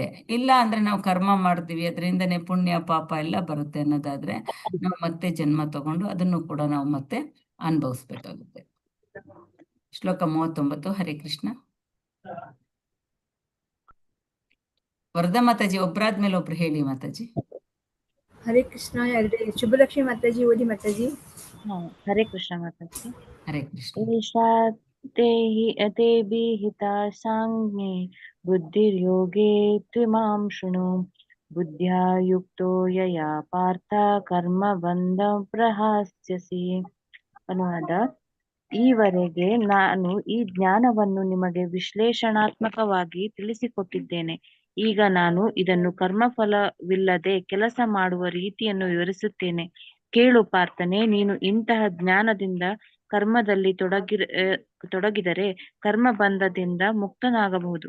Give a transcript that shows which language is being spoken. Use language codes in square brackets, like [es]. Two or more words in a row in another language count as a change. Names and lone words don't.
[kn] ಇಲ್ಲ ಅಂದ್ರೆ ನಾವು ಕರ್ಮ ಮಾಡ್ತೀವಿ, ಅದರಿಂದನೇ ಪುಣ್ಯ ಪಾಪ ಎಲ್ಲ ಬರುತ್ತೆ ಅನ್ನೋದಾದ್ರೆ ನಾವು ಮತ್ತೆ ಜನ್ಮ ತಗೊಂಡು ಅದನ್ನು ಕೂಡ ನಾವು ಮತ್ತೆ ಅನುಭವಿಸ್ಬೇಕಾಗುತ್ತೆ. [sa] ಶ್ಲೋಕ 39. ಹರೇ ಕೃಷ್ಣ. [kn] ವರದಾ ಮಾತಾಜಿ ಒಬ್ರಾದ್ಮೇಲೆ ಒಬ್ರು ಹೇಳಿ ಮಾತಾಜಿ. [sa] ಹರೇ ಕೃಷ್ಣ. [kn] ಶುಭಲಕ್ಷ್ಮಿ ಮಾತಾಜಿ ಓದಿ ಮಾತಾಜಿ. [sa] ಹರೇ ಕೃಷ್ಣ ಮಾತಾಜಿ. ಹರೇ ಕೃಷ್ಣ. ಏಷಾ ತೇ ವಿಹಿತಾ ಸಾಂಜ್ಞೆ ಬುದ್ಧಿರ್ಯೋಗೇ ತ್ವಿಮಾಂ ಶೃಣು ಬುದ್ಧ್ಯಾ ಯುಕ್ತೋ ಯಯಾ ಪಾರ್ಥ ಕರ್ಮ ಬಂಧ ಪ್ರಹಾಸ್ಯಸಿ. [kn] ಅನುವಾದ: ಈವರೆಗೆ ನಾನು ಈ ಜ್ಞಾನವನ್ನು ನಿಮಗೆ ವಿಶ್ಲೇಷಣಾತ್ಮಕವಾಗಿ ತಿಳಿಸಿಕೊಟ್ಟಿದ್ದೇನೆ. ಈಗ ನಾನು ಇದನ್ನು ಕರ್ಮಫಲವಿಲ್ಲದೆ ಕೆಲಸ ಮಾಡುವ ರೀತಿಯನ್ನು ವಿವರಿಸುತ್ತೇನೆ. ಕೇಳು ಪಾರ್ಥನೆ, ನೀನು ಇಂತಹ ಜ್ಞಾನದಿಂದ ಕರ್ಮದಲ್ಲಿ ತೊಡಗಿದರೆ ಕರ್ಮ ಬಂಧದಿಂದ ಮುಕ್ತನಾಗಬಹುದು.